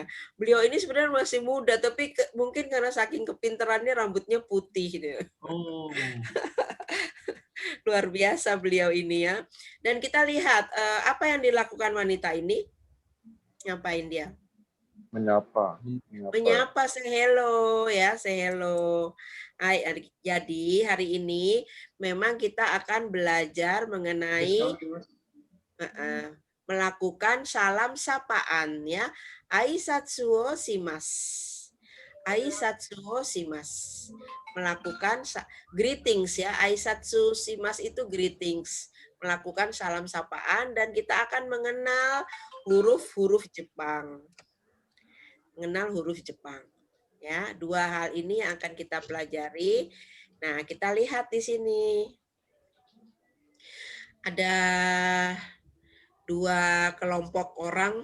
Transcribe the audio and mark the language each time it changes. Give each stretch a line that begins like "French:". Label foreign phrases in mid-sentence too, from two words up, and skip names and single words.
Indonesian: Beliau ini sebenarnya masih muda, tapi mungkin karena saking kepintarannya rambutnya putih gitu. Oh. Luar biasa beliau ini ya. Dan kita lihat apa yang dilakukan wanita ini. Ngapain dia? Menyapa,
English: say hello ya, say hello.
Indonesian: Jadi hari ini memang kita akan belajar mengenai melakukan salam sapaan ya.
Japanese: 挨拶をします. 挨拶をします.
Indonesian: Melakukan greetings ya.
Japanese: 挨拶します itu greetings.
Indonesian: Melakukan salam sapaan dan kita akan mengenal huruf-huruf Jepang. Mengenal huruf Jepang. Ya, dua hal ini yang akan kita pelajari. Nah, kita lihat di sini. Ada dua kelompok orang.